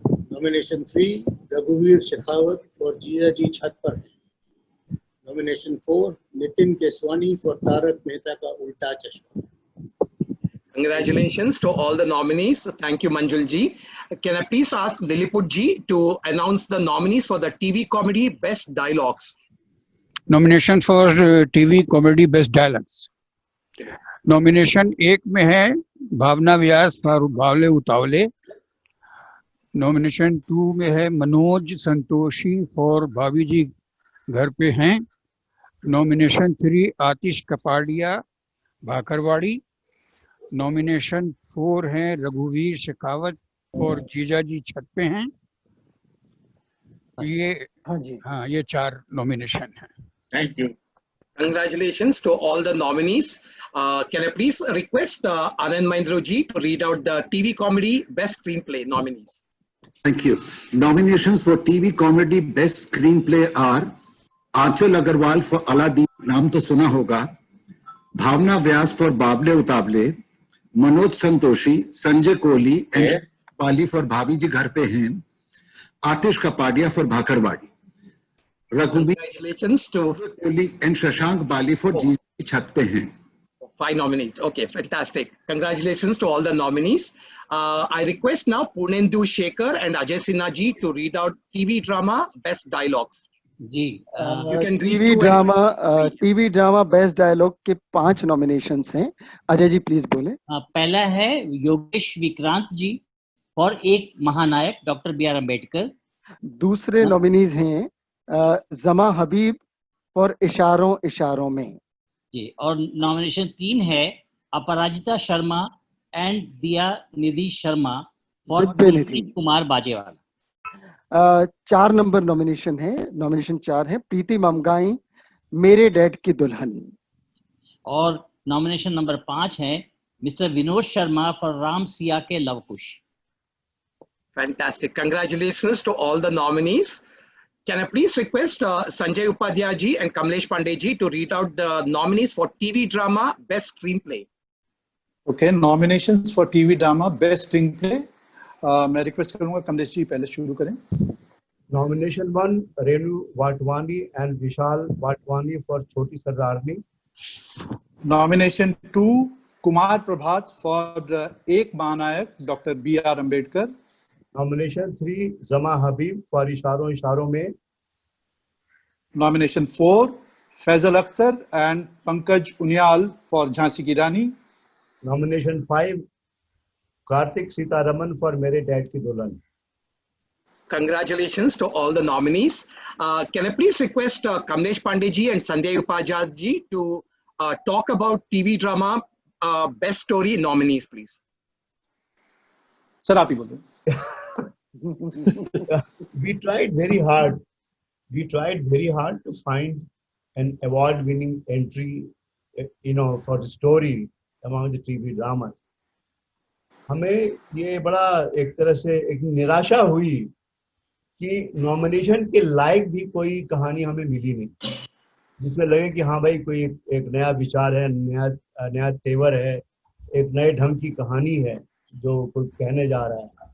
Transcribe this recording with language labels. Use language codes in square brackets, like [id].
[en] Nomination 3, Raghuveer Shekhawat for Jiya Ji Chhat Par Hai. Nomination 4, Nitin Keswani for Tarak Mehta Ka Ulta Chashma. Congratulations to all the nominees. Thank you, Manjul ji. Can I please ask Lilliput ji to announce the nominees for the TV comedy best dialogues? Nomination for TV comedy best dialogues. [hi] Nomination 1 में है भावना व्यास for बावले उतावले। Nomination 2 में है Manoj Santoshi for भाभी जी घर पे हैं। Nomination 3 आतिश Kapadia bhakarwadi. Nomination 4 है रघुवीर शेखावत फॉर जीजा जी छत पे हैं। ये 4 नॉमिनेशन हैं। [en] Thank you. Congratulations to all the nominees. Can I please request Anand Mahindra ji to read out the TV comedy best screenplay nominees? Thank you. Nominations for TV comedy best screenplay are Aanchal Agarwal for Aladdin, Naam To Suna Hoga, Bhavna Vyas for Bable Utable, [hi] Manoj Santoshi, Sanjay Kohli and Bali for भाभी जी घर पे हैं, आतिश Kapadia for bhakarwadi, रघुवीर [en] Congratulations to [hi] Kohli and Shashank Bali for जी छत पे हैं. [en] 5 nominees. Okay, fantastic. Congratulations to all the nominees. I request now Purnendu Shekhar and Ajay Sinha ji to read out TV drama Best Dialogues. [hi] Ji [en] You can read TV two [hi] drama best dialogue के 5 nominations हैं. Ajay ji please बोले. पहला है योगेश विक्रांत जी for एक महानायक doctor B are Ambedkar. दूसरे nominees हैं जमा हबीब फॉर इशारों इशारों में. जी, और नॉमिनेशन 3 है अपराजिता शर्मा एंड दिया निधि Sharma for Kumar Bajewala. 4 number nomination है. नॉमिनेशन 4 है प्रीति ममगाई मेरे डैड की दुल्हन. और नॉमिनेशन नंबर 5 है मिस्टर विनोद शर्मा फॉर राम सिया के love Kush. [en] Fantastic. Congratulations to all the nominees. Can I please request Sanjay Upadhyay ji and Kamlesh Pandey ji to read out the nominees for TV drama Best Screenplay? Okay, nominations for TV drama Best Screenplay. [hi] मैं request करूंगा कमलेश जी पहले शुरू करें. Nomination 1 Renu Watwani and Vishal Watwani for छोटी सरदारनी. Nomination 2 Kumar Prabhat for एक महानायक doctor B are Ambedkar. Nomination 3 जमा हबीब for इशारों इशारों में. Nomination 4 Faizal Akhtar and Pankaj Uniyal for Jhansi की रानी. Nomination 5 कार्तिक सीतारमन फॉर मेरे डैड की दुल्हन. [en] Congratulations to all the nominees. Can I please request Kamlesh Pandey ji and Sanjay Upadhyay ji to talk about TV drama Best Story nominees, please? [hi] Sir आप ही बोलो. [en] We tried very hard. We tried very hard to find an award-winning entry, for the story among the TV dramas. [hi] हमें ये बड़ा एक तरह से एक निराशा हुई कि नॉमिनेशन के लायक भी कोई कहानी हमें मिली नहीं, जिसमें लगे कि हाँ भाई कोई एक नया विचार है, नया तेवर है, एक नए ढंग की कहानी है जो कोई कहने जा रहा है.